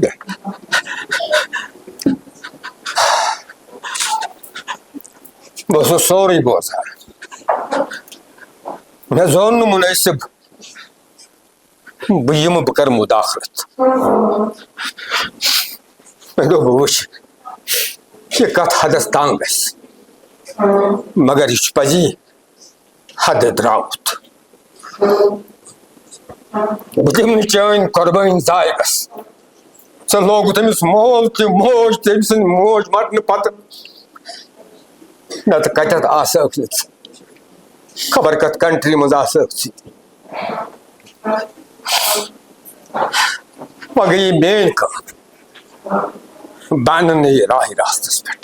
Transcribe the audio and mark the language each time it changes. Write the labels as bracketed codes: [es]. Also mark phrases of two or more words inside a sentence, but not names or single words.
[ks] بس سوری بوزان میں زون مناسب بہ کر مداخلت میں دو وچ یہ کت حدس تان گژھِ مگر یہ پزی حد درامت بہ دم چان قربانی ضائع گژھ ژے لوگُت أمِس مول تہِ موج تہِ أمۍ سٕنٛدِ موج مرنہٕ پتہٕ نتہٕ کتٮ۪تھ آسہٕ نہٕ ژٕ خبر کتھ کنٹری منٛز آسہٕ ژٕ وۄنۍ گٔیے میٲنۍ کٲم بہٕ انہٕ نہٕ یہِ راہِ راستس پٮ۪ٹھ